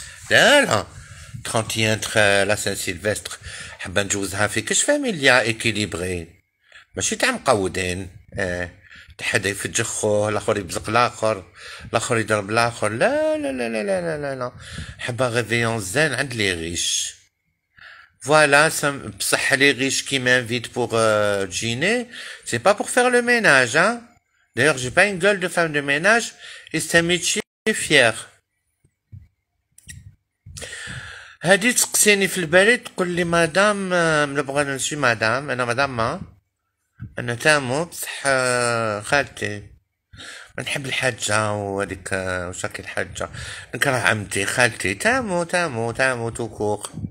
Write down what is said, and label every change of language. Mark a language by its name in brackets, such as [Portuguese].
[Arabic] لا لا 31 لا سان سيلفستر حابه نجوزها في كاش فاميليا ايكيليبري، ماشي تاع مقودين. حدا يفجخ خوه، الاخر يبزق الاخر، الاخر يضرب الاخر. لا لا لا لا لا لا لا، حابه غيفيون زين عند لي غيش. [French] Voilà, [Arabic] بصح [French] les riches qui m'invitent pour dîner, c'est pas pour faire le ménage, hein. D'ailleurs, j'ai pas une gueule de femme de ménage et c'est un métier fier. [Arabic] هادي تسقسيني في البريد تقول لي مدام، نبغى نمشي مدام، انا مدام ما انا تامو بصح خالتي نحب الحاجة وهذيك وشاكي الحاجة، نكره عمتي خالتي تامو تامو تامو توكور.